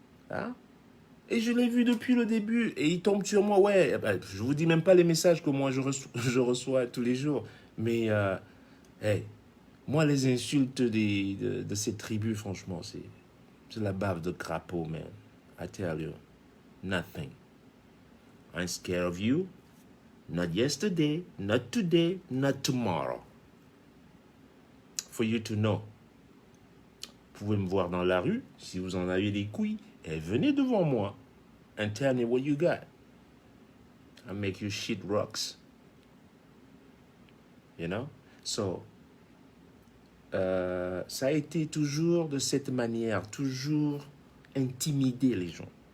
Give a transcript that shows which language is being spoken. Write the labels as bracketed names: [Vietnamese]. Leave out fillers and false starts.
[French] Hein? Et je l'ai vu depuis le début, et ils tombent sur moi, ouais, je vous dis même pas les messages que moi je reçois tous les jours, mais, hey, moi, les insultes de ces tribus, franchement, c'est la bave de crapaud, man. [English] I tell you, nothing. I'm scared of you. Not yesterday, not today, not tomorrow. For you to know. [French] Vous pouvez me voir dans la rue, si vous en avez les couilles, et venez devant moi [English] and tell me what you got. I'll make you shit rocks. You know? So, [French] ça a été toujours de cette manière, toujours intimider les gens.